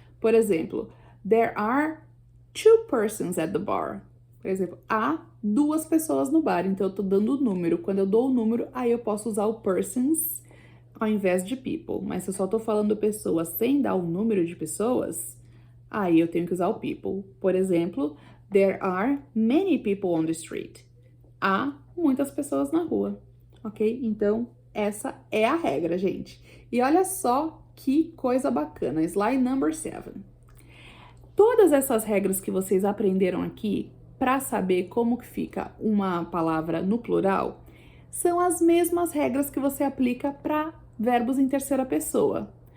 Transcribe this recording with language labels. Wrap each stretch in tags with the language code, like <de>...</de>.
<pt>Por exemplo,</pt> <en>there are 2 persons at the bar.</en> <pt>Por exemplo, há 2 pessoas no bar, então eu tô dando o número. Quando eu dou o número, aí eu posso usar o persons ao invés de people. Mas se eu só tô falando pessoas sem dar o número de pessoas, aí eu tenho que usar o people. Por exemplo,</pt> <en>there are many people on the street.</en> <pt>Há muitas pessoas na rua, ok? Então, essa é a regra, gente. E olha só que coisa bacana.</pt> <en>Slide number 7.</en> <pt>Todas essas regras que vocês aprenderam aqui, para saber como que fica uma palavra no plural, são as mesmas regras que você aplica para verbos em terceira pessoa.</pt>